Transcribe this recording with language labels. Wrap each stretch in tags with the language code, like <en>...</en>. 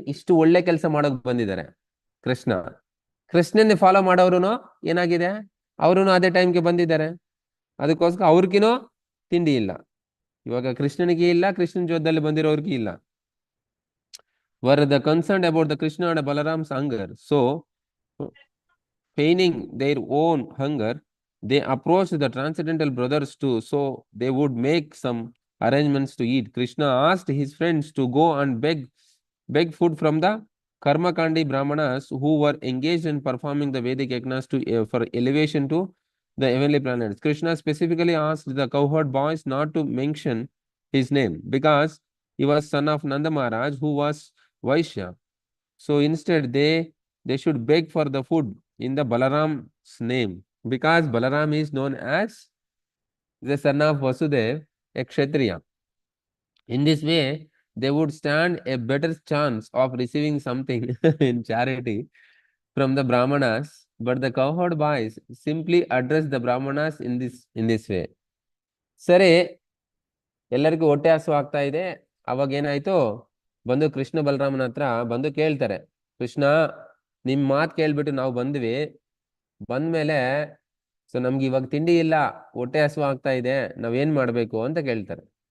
<kn>ಇಷ್ಟು ಒಳ್ಳೆ ಕೆಲಸ ಮಾಡೋಕ್ ಬಂದಿದ್ದಾರೆ. ಕೃಷ್ಣನ್ನೇ ಫಾಲೋ ಮಾಡೋರು ಏನಾಗಿದೆ, ಅವರು ಅದೇ ಟೈಮ್ಗೆ ಬಂದಿದ್ದಾರೆ. ಅದಕ್ಕೋಸ್ಕರ ಅವ್ರಿಗಿನೂ ತಿಂಡಿ ಇಲ್ಲ. ಇವಾಗ ಕೃಷ್ಣನಿಗೆ ಇಲ್ಲ, ಕೃಷ್ಣನ ಜೊತೆಯಲ್ಲಿ ಬಂದಿರೋರ್ಗೆ ಇಲ್ಲ.</kn> <en>Were the concerned about the Krishna and Balaram's hunger, so feigning their own hunger, they approached the transcendental brothers too, so they would make some arrangements to eat. Krishna asked his friends to go and beg food from the Karmakandi Brahmanas who were engaged in performing the Vedic yajnas for elevation to the heavenly planets. Krishna specifically asked the cowherd boys not to mention his name because he was son of Nanda Maharaj, who was Vaishya. So instead, they should beg for the food in the Balaram's name, because Balaram is known as the son of Vasudev, a Kshatriya. In this way, they would stand a better chance of receiving something in charity from the Brahmanas. But the cowherd boys simply address the Brahmanas in this way.</en> <kn>ಸರಿ, ಎಲ್ಲರಿಗೂ ಹೊಟ್ಟೆ ಹಸು ಆಗ್ತಾ ಇದೆ. ಅವಾಗ ಏನಾಯ್ತು, ಬಂದು ಕೃಷ್ಣ ಬಲರಾಮನ ಹತ್ರ ಬಂದು ಕೇಳ್ತಾರೆ, ಕೃಷ್ಣ, ನಿಮ್ ಮಾತು ಕೇಳ್ಬಿಟ್ಟು ನಾವು ಬಂದ್ವಿ. ಬಂದ್ಮೇಲೆ ಸೊ ನಮ್ಗೆ ಇವಾಗ ತಿಂಡಿ ಇಲ್ಲ, ಹೊಟ್ಟೆ ಹಸು ಆಗ್ತಾ ಇದೆ, ನಾವೇನ್ ಮಾಡ್ಬೇಕು ಅಂತ ಕೇಳ್ತಾರೆ.</kn>